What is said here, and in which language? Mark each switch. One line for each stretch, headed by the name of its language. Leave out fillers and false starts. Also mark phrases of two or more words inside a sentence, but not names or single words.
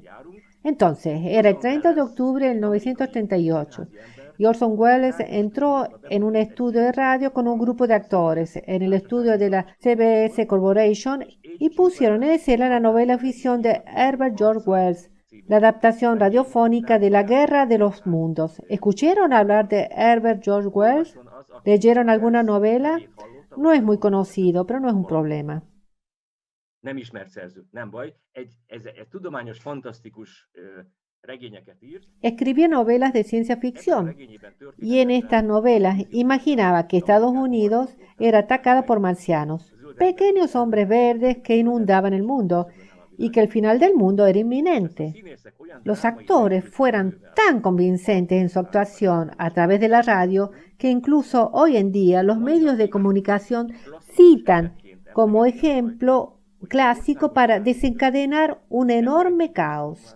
Spanish: Entonces, era el 30 de octubre de 1938 y Orson Welles entró en un estudio de radio con un grupo de actores en el estudio de la CBS Corporation y pusieron en escena la novela ficción de Herbert George Wells, la adaptación radiofónica de La Guerra de los Mundos. ¿Escucharon hablar de Herbert George Wells? ¿Leyeron alguna novela? No es muy conocido, pero no es un problema.
Hungarian: Nem ismert szerző, nem baj. Egy tudományos, fantasztikus regényeket írt.
Spanish: Escribía novelas de ciencia ficción y en estas novelas imaginaba que Estados Unidos era atacada por marcianos, pequeños hombres verdes que inundaban el mundo y que el final del mundo era inminente. Los actores fueron tan convincentes en su actuación a través de la radio que incluso hoy en día los medios de comunicación citan como ejemplo clásico para desencadenar un enorme caos.